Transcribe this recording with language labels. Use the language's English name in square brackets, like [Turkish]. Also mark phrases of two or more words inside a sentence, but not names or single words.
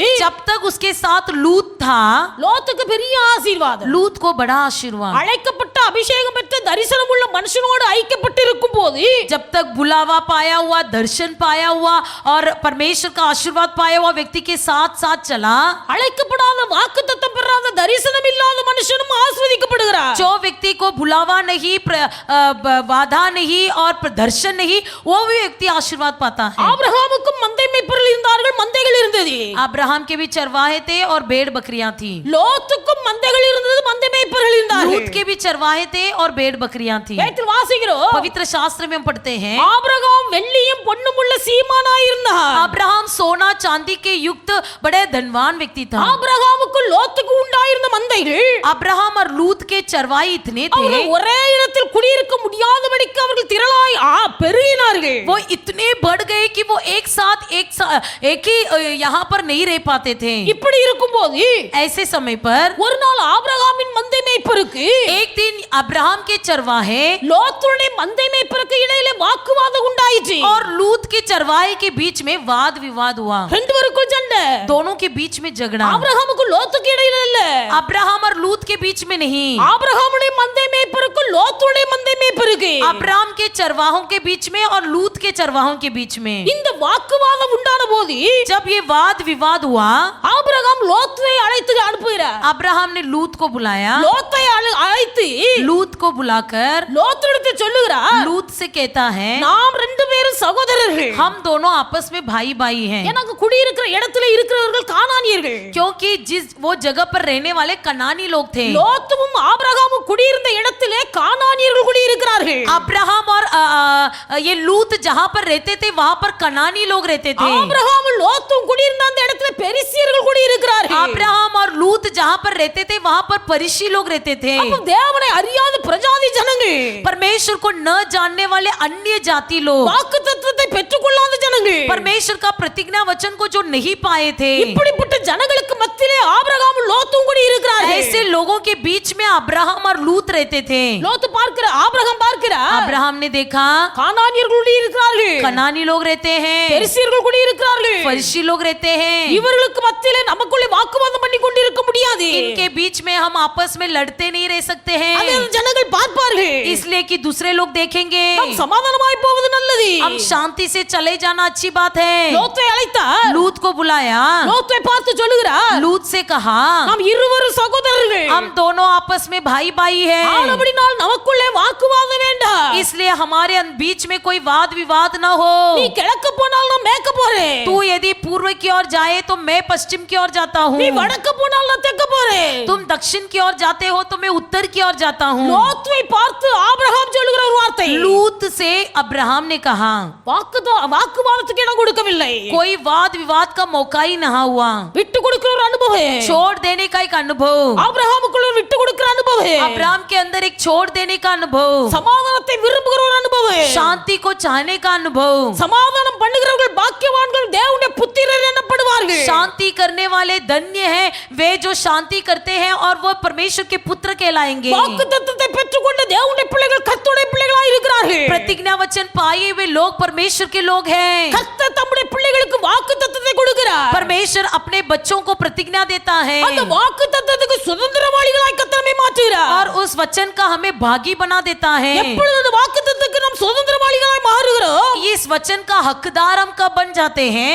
[Hindi] जब तक उसके साथ लूत था, [Tamil] லோத்துக்கு பெரிய ஆசீர்வாதம். [Hindi] लूत को बड़ा आशीर्वाद. [Tamil] அழைக்கப்பட்ட அபிஷேகம் பெற்ற தரிசனம் உள்ள மனுஷனோடு ஐக்கியப்பட்டு இருக்கும் போது [Hindi] जब तक बुलावा पाया हुआ, दर्शन पाया हुआ और परमेश्वर का आशीर्वाद पाया हुआ व्यक्ति के साथ साथ चला, [Tamil] அழைக்கப்படாத வாக்குத்தத்தம் பெறாத தரிசனம் இல்லாத மனுஷனும் ஆசீர்வதிக்கப்படுகிறார். [Hindi] जो व्यक्ति को बुलावा नहीं, वादा नहीं और दर्शन नहीं, वो भी व्यक्ति आशीर्वाद पाता है. [Tamil] ஆபிரகாமுக்கும் மந்தை மேய்ப்பர்கள் இருந்தார்கள், மந்தைகள் இருந்தது. [Hindi] अब्राहम के भी चरवाहे थे और भेड़ बकरियां थी. [Tamil] லோத்துக்கும் மந்தைகள் இருந்தது, மந்தை மேய்ப்பர்கள் இருந்தார்கள். [Hindi] लूत के भी चरवाहे थे और भेड़ बकरियां थी. [Tamil] வேதத்தில் வாசிக்கிறோம், [Hindi] पवित्र शास्त्र में हम पढ़ते हैं, [Tamil] ஆபிரகாம் வெள்ளியும் பொன்னும் உள்ள சீமானாய் இருந்தார். [Hindi] अब्राहम सोना चांदी के युक्त बड़े धनवान व्यक्ति था. [Tamil] ஆபிரகாமுக்கு லோத்துக்கு உண்டாயிருந்த மந்தைகள் [Hindi] अब्राहम और लूत के चरवाहे इतने थे, [Tamil] அவர்கள் ஒரே இடத்தில் குடியிருக்க முடியாதபடிக்கு அவர்கள் திரளாய் பெருகினார்கள். [Hindi] वो इतने बढ़ गए कि वो एक साथ एक ही यहाँ पर नहीं रह पाते थे. [Tamil] இப்படி இருக்கும்போது [Hindi] ऐसे समय पर [Tamil] ஒரு நாள் ஆபிரகாமின் மந்தை மேய்ப்பருக்கு [Hindi] एक दिन अब्राहम के चरवाहे [Tamil] லோத்துடைய மந்தை மேய்ப்பருக்கு இடையிலே வாக்குவாதம் உண்டாயிற்று. [Hindi] और लूत के चरवाहे के बीच में वाद विवाद हुआ. [Tamil] ரெண்டு பேருக்கும் சண்டை. [Hindi] दोनों के बीच में झगड़ा. [Tamil] ஆபிரகாமுக்கு லோத்துக்கு இடையில இல்ல, [Hindi] अब्राहम और लूत के बीच में नहीं, [Tamil] ஆபிரகாமுடைய மந்தை மேய்ப்பருக்கு லோத்துடைய மந்தை மேய்ப்பருக்கு [Hindi] अब्राहम के चरवाहों के बीच में और लूत के चरवाहों के बीच में. [Tamil] இந்த வாக்குவாதம் உண்டான போது [Hindi] जब ये वाद विवाद हुआ, [Tamil] ஆபிரகாம் லோத்துவை அழைத்து அனுப்புகிறார். [Hindi] अब्राहम ने लूत को बुलाया. [Tamil] லோத்தை அழைத்து [Hindi] लूत को बुलाकर [Tamil] லோத்திடத்தை சொல்லுகிறார், [Hindi] लूत से कहता है [Tamil] நாம் ரெண்டு பேரும் சகோதரர்கள். [Hindi] हम दोनों आपस में भाई भाई हैं, [Tamil] எனக்கு குடியிருக்கிற இடத்துல இருக்கிறவர்கள் கானானியர்கள். [Hindi] क्योंकि जिस वो जगह पर रहने वाले कनानी लोग थे। [Tamil] லோத்துவும் ஆபிரகாமும் குடியிருந்த இடத்திலே கானானியர்கள் குடியிருக்கிறார்கள். [Hindi] अब्राहम और ये लूत जहाँ पर रहते थे वहाँ पर कनानी लोग रहते थे। [Tamil] ஆபிரகாமும் லோத்தும் குடியிருந்த அந்த இடத்துல பெரிசியர்கள் குடியிருக்கிறார்கள். [Hindi] अब्राहम और लूत जहाँ पर रहते थे वहाँ पर परिशी लोग रहते थे। [Tamil] அப்ப தேவனை அறியாத பிரஜாதி ஜனங்கள், [Hindi] परमेश्वर को न जानने वाले अन्य जाति लोग, [Tamil] வாக்குத்தத்தத்தை பெற்றுக்கொள்ளாத ஜனங்கள், [Hindi] परमेश्वर का प्रतिज्ञा वचन को जो नहीं पाए थे, [Tamil] இப்படிப்பட்ட ஜனங்களுக்கு மத்தியிலே ஆபிரகாமும் லோத்தும் குடியிருக்கிறார்கள். [Hindi] ऐसे लोगों के बीच में अब्राहम और लूत रहते थे। [Tamil] லோத்து பார்க்கிற, ஆபிரகாம் பார்க்கிற, [Hindi] अब्राहम ने देखा [Tamil] கானானியர்கள் குடியிருக்கிறார்கள், [Hindi] कनानी लोग रहते हैं, [Tamil] பெரிசியர்கள் குடியிருக்கிறார்கள். [Hindi] फरिशी लोग रहते हैं, [Tamil] இவர்களுக்கு மத்தியிலே நமக்குள்ளே வாக்குவாதம் பண்ணி கொண்டிருக்க முடியாது. [Hindi] इनके बीच में हम आपस में लड़ते नहीं रह सकते [Tamil] அதை [Hindi] हैं, [Tamil] அந்த ஜனங்கள் பார்ப்பார்கள். [Hindi] इसलिए कि दूसरे लोग देखेंगे। [Tamil] நாம் சமாதானமாய் போவது நல்லது. [Hindi] हम शांति से चले जाना अच्छी बात है। [Tamil] லோத்தை அழைத்தார், [Hindi] लूत को बुलाया, [Tamil] லோத்தை பார்த்து சொல்லுகிறார், [Hindi] लूत से कहा [Tamil] நாம் இருவரும் சகோதரர்கள், [Hindi] हम दोनों आपस में भाई भाई हैं, [Tamil] ஆனபடியால் நமக்குள்ளே வாக்குவாதம் வேண்டாம். [Hindi] इसलिए हमारे बीच में कोई वाद विवाद न हो। [Tamil] நீ கிழக்க போனால் நான் மேற்க போறேன், [Hindi] तू यदि पूर्व की ओर जाए तो मैं पश्चिम की ओर जाता हूँ, [Tamil] நீ வடக்க போனால் நான் தெற்க போறேன். [Hindi] तुम दक्षिण की ओर जाते हो तो मैं उत्तर की ओर जाता हूँ। [Tamil] லோத்தை பார்த்து ஆபிரகாம் சொல்லுகிற ஒரு வார்த்தை, [Hindi] लूत से अब्राहम ने कहा, [Tamil] வாக்குவாதத்துக்கு இடம் கொடுக்கவில்லை, [Hindi] कोई वाद विवाद का मौका ही नहीं हुआ, [Tamil] விட்டு கொடுக்கிற ஒரு அனுபவம், [Hindi] छोड़ देने का एक अनुभव, [Tamil] ஆபிரகாமுக்குள்ள ஒரு விட்டு கொடுக்கிற அனுபவம், [Hindi] अब्राहम के अंदर एक छोड़ देने का अनुभव, [Tamil] சமாதானத்தை விரும்புகிற ஒரு அனுபவம், [Hindi] शांति को चाहने का अनुभव। [Tamil] சமாதானம் பண்ணுகிறவர்கள் பாக்கியவான்கள், தேவனுடைய புத்திரர் எனப்படுவார்கள். [Hindi] शांति करने वाले धन्य हैं वे जो शांति करते हैं और वो परमेश्वर के पुत्र कहलाएंगे। [Tamil] வாக்குத்தத்தத்தை பெற்றுக்கொண்ட தேவனுடைய பிள்ளைகள் கர்த்தருடைய பிள்ளைகளாய் இருக்கிறார்கள். [Hindi] प्रतिज्ञा वचन पाए हुए लोग परमेश्वर के लोग हैं। [Tamil] கர்த்தர் தம்முடைய பிள்ளைகளுக்கு வாக்குத்தத்தத்தை கொடுக்கிறார். [Hindi] परमेश्वर अपने बच्चों को प्रतिज्ञा देता है [Tamil] அந்த வாக்குத்தத்தத்துக்கு சுதந்திரவாளிகளாய் கர்த்தர் நம்மை மாற்றுகிறார். [Hindi] और उस वचन का हमें भागी बना देता है। [Tamil] எப்பொழுது அந்த வாக்குத்தத்தத்துக்கு நாம் சுதந்திரவாளிகளாய் மாறுகிறோம், [Hindi] इस वचन का हकदार हम कब बन जाते हैं?